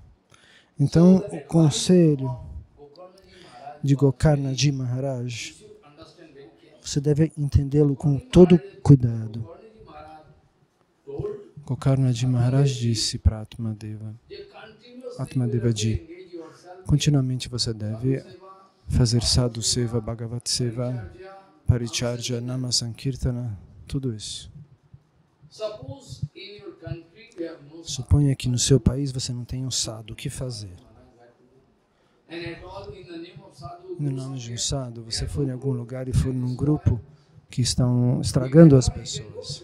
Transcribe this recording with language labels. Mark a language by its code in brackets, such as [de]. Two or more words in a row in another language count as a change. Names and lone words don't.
[pt] Então, o conselho de Gokarnaji Maharaj, você deve entendê-lo com todo cuidado. Gokarnaji Maharaj disse para Atmadeva Ji, continuamente você deve fazer [sa] साधु सेवा, भागवत सेवा, परिचर्या, नाम संकीर्तन, [pt] tudo isso. Suponha que no seu país você não tem um sadhu, o que fazer? No nome de um sadhu, você for em algum lugar e for num grupo que estão estragando as pessoas.